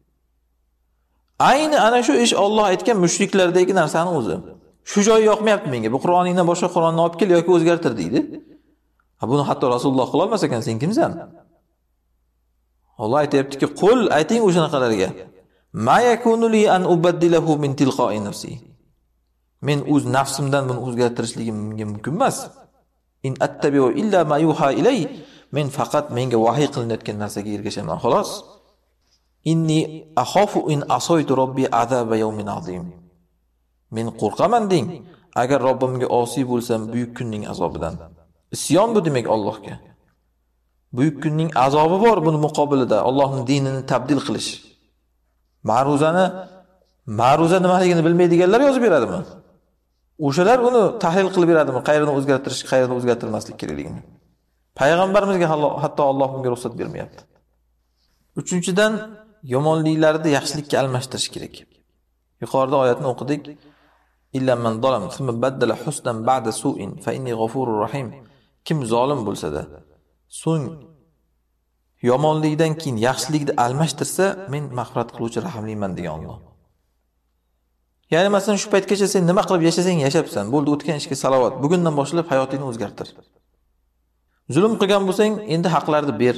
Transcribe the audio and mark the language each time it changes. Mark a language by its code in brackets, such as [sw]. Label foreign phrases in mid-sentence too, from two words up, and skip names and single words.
[uz] Ayni ana shu ish Alloh aytgan mushriklardagi narsani o'zi. Shu joy yoqmayapti menga, bu Qur'oningdan boshqa Qur'onni olib kel yoki o'zgartir deydi. Buni hatto Rasululloh qila olmas ekan, sen kimsan? Alloh aytayaptiki, "Qul ayting o'shanaqalarga. [ar] ما يكون لي أن أبدله من تلقاء نفسي." [uz] Men o'z nafsimdan buni o'zgartirishligim mumkin emas. [ar] إن أتبع إلا ما يوحى إلي. [uz] Men faqat menga vahiy qilinayotgan narsaga ergashaman, xolos. [ar] إني أخاف إن عصيت ربي عذاب يوم عظيم. [uz] Men qo'rqaman deng, agar Robbimga osiy bo'lsam buyuk kunning azobidan. Isyon bu demak Allohga. Buyuk kunning azobi bor buni muqobilida, Allohning dinini tabdil qilish. Ma'ruza nimaligini bilmaydiganlar yozib beradimi? O'shalar uni tahlil qilib beradimi? Qayerni o'zgartirish, qayerni o'zgartirmaslik kerakligini. Payg'ambarimizga hatto Alloh bunga ruxsat bermayapti. Uchinchidan, yomonliklarni yaxshilikka almashtirish kerak. Yuqorida oyatni o'qidik. [ar] إلا من ظلم ثم بدل حسنا بعد سوء فإني غفور رحيم. [uz] Kim zolim bo'lsa-da, so'ng yomonlikdan keyin yaxshilikni almashtirsa, men mag'firat qiluvchi rahimliman degan Alloh. Ya'ni masalan shu paytgacha sen nima qilib yashasang yashapsan, bo'ldi, o'tgan ishga salovat. Bugundan boshlab hayotingni o'zgartir. Zulm qilgan bo'lsang, endi haqlarni ber.